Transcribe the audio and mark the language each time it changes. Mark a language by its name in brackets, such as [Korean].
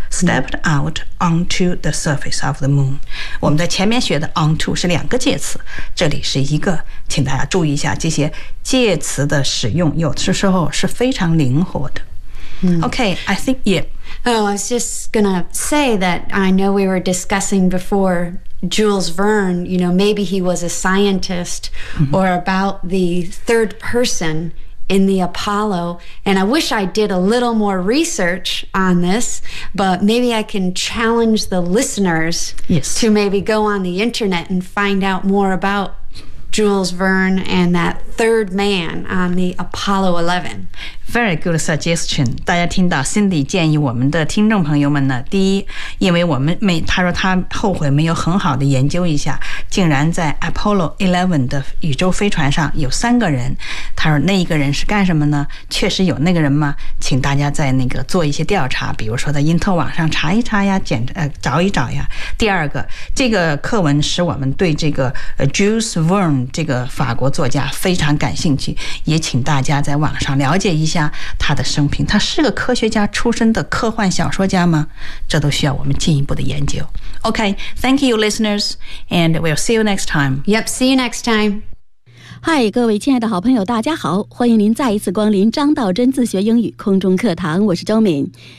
[English] Stepped out onto the surface of the moon. [Chinese] 我们在前面学的 onto 是两个介词，这里是一个，请大家注意一下这些介词的使用，有的时候是非常灵活的。 [English] Okay, I think, yeah. Oh, I was just gonna say that I know we were discussing before Jules Verne, you know, maybe he was a scientist or about the third person. In the Apollo, and I wish I did a little more research on this, but maybe I can challenge the listeners、 yes. to maybe go on the internet and find out more about Jules Verne and that third man on the Apollo 11. Very good suggestion. [Chinese] 大家听到 Cindy 建议我们的听众朋友们呢，第一，因为我们没，他说他后悔没有很好的研究一下，竟然在 Apollo 11的宇宙飞船上有三个人。他说那一个人是干什么呢？确实有那个人吗？请大家在那个做一些调查，比如说在因特网上查一查呀，找一找呀。第二个，这个课文使我们对这个 Jules Verne 这个法国作家非常感兴趣，也请大家在网上了解一下他的生平。他是个科学家出身的科幻小说家吗？这都需要我们进一步的研究。 [English] Okay, thank you, listeners, and we'll see you next time. Yep, see you next time. [Chinese] 嗨，各位亲爱的好朋友，大家好，欢迎您再一次光临张道真自学英语空中课堂，我是周敏。